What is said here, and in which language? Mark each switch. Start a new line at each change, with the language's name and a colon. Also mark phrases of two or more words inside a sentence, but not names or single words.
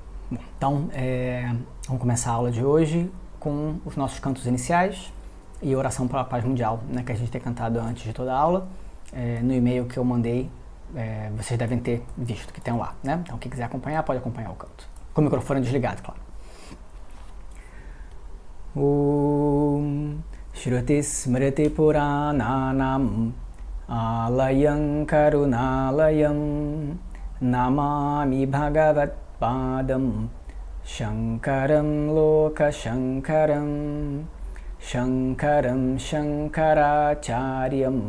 Portuguese: Bom, então, vamos começar a aula de hoje com os nossos cantos iniciais e oração para a paz mundial, né, que a gente tem cantado antes de toda a aula. No e-mail que eu mandei, vocês devem ter visto que tem lá, né? Então, quem quiser acompanhar, pode acompanhar o canto. Com o microfone desligado, claro.
Sanskrit: ॐ श्रुति स्मृति पुराणानाम् आलयं करुणालयम् नमामि भगवत् पादं शङ्करं लोक शङ्करम् शङ्करं शङ्कराचार्यम्